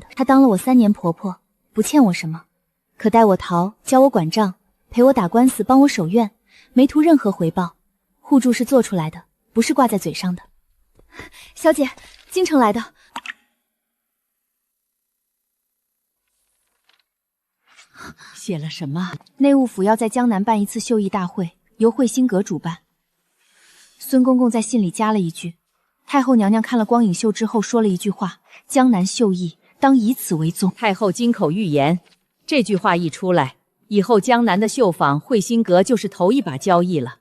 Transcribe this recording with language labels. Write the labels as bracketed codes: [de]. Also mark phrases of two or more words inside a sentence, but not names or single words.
[zh] 她當了我3年婆婆，不欠我什麼，可帶我逃，教我管賬，陪我打官司，幫我守院。沒圖任何回報，互助是做出來的，不是掛在嘴上的。小姐，京城來的。寫了什麼？內務府要在江南辦一次繡藝大會，由慧心閣主辦。孫公公在信裡加了一句，太后娘娘看了光影秀之後說了一句話：江南繡藝當以此為宗。太后金口玉言，這句話一出來，以後江南的繡坊慧心閣就是頭一把交易了。